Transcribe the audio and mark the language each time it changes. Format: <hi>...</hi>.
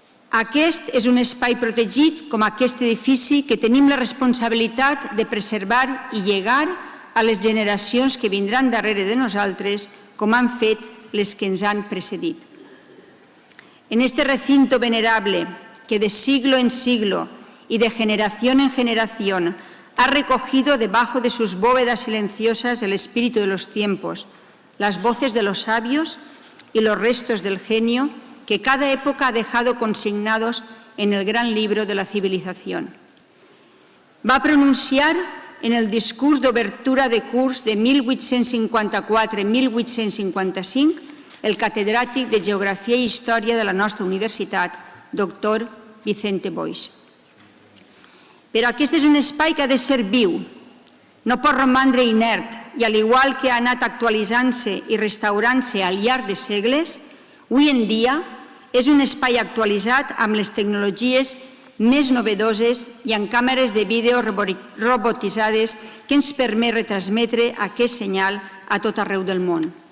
<ca>Aquest és un espai protegit com aquest edifici que tenim la responsabilitat de preservar i llegar a les generacions que vindran darrere de nosaltres, com han fet les que ens han precedit.</ca> <es>En este recinto venerable que de siglo en siglo y de generación en generación ha recogido debajo de sus bóvedas silenciosas el espíritu de los tiempos, las voces de los sabios y los restos del genio que cada época ha dejado consignados en el gran libro de la civilización.</es> <ca>Va pronunciar en el discurs d'obertura de curs de 1854-1855 el catedràtic de Geografia i Història de la nostra universitat, doctor Vicente Boix. Però aquest és un espai que ha de ser viu, no pot romandre inert i, al igual que ha anat actualitzant-se i restaurant-se al llarg de segles, avui en dia és un espai actualitzat amb les tecnologies més novedoses i amb càmeres de vídeo robotitzades que ens permet retransmetre aquest senyal a tot arreu del món.</ca>